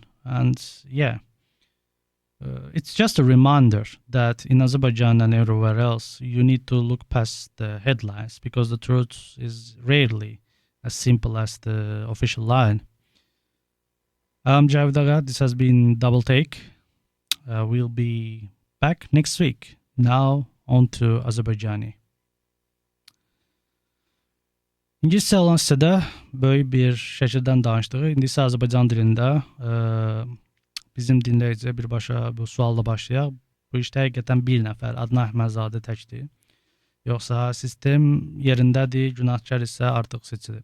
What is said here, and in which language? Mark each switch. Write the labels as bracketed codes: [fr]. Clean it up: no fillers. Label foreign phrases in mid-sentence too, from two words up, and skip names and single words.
[en] And yeah, it's just a reminder that in Azerbaijan and everywhere else, you need to look past the headlines because the truth is rarely as simple as the official line. I'm Javed Aga. This has been Double Take. We'll be back next week. Now on to Azerbaijani. [az] İngilizce olan sitede böyle bir şəkildən danışdığı, indi isə Azərbaycan dilində bizim dinləyicə birbaşa bu sualla başlayaq. Bu işdə həqiqətən bir nəfər Adnan Ahmədzadə təkdir. Yoxsa sistem yerindədir, günahkar isə artıq seçilib.